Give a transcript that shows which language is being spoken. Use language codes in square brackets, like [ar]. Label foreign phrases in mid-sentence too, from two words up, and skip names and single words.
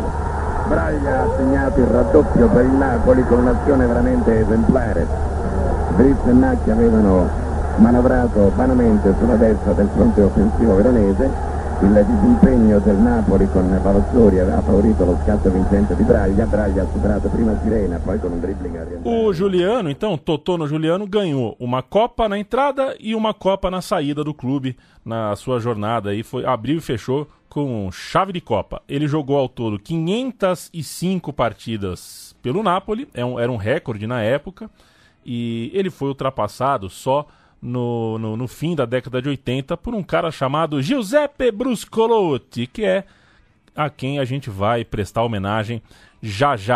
[it] Braglia ha segnato il raddoppio per il Napoli con un'azione veramente esemplare. Brizz e Nacchi avevano manovrato vanamente sulla destra del fronte offensivo veronese. Il disimpegno del Napoli con Palazzori aveva favorito lo scatto vincente di Braglia. Braglia ha superato prima Sirena, poi con un dribbling a rientrare. [pt] O Juliano, então, Totono Juliano, ganhou uma Copa na entrada e uma Copa na saída do clube na sua jornada. Aí abriu e fechou com chave de Copa. Ele jogou ao todo 505 partidas pelo Napoli, era um recorde na época, e ele foi ultrapassado só no fim da década de 80 por um cara chamado Giuseppe Bruscolotti, que é a quem a gente vai prestar homenagem já já.